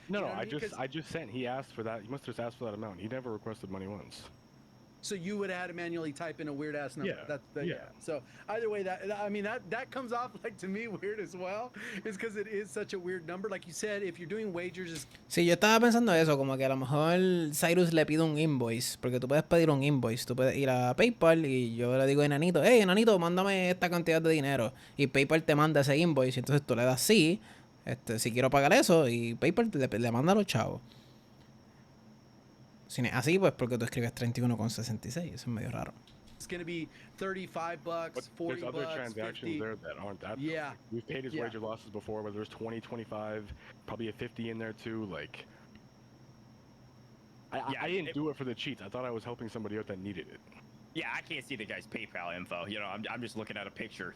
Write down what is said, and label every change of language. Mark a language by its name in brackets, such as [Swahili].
[English] No, I just sent. He asked for that. He must have just asked for that amount. He never requested money once. so you would have had to manually type in a weird ass number. Yeah. Yeah. So either way, that comes off like to me weird as well, is because it is such a weird number. Like you said, if you're doing wagers, [Spanish] Sí, yo estaba pensando eso, como que a lo mejor Cyrus le pide un invoice, porque tú puedes pedir un invoice, tú puedes ir a PayPal y yo le digo a Enanito, hey Enanito, mándame esta cantidad de dinero, y PayPal te manda ese invoice, y entonces tú le das sí, si quiero pagar eso, y PayPal le manda a los chavos. Si no es así, pues porque tú escribes 31,66, eso es medio raro. [English] it's going to be $35, But $40, there's other transactions 50. there that aren't that. Yeah. We've paid his wager losses before, where there's 20, 25, probably a 50 in there too. Like, I didn't do it for the cheats. I thought I was helping somebody out that needed it. Yeah, I can't see the guy's PayPal info. You know, I'm just looking at a picture.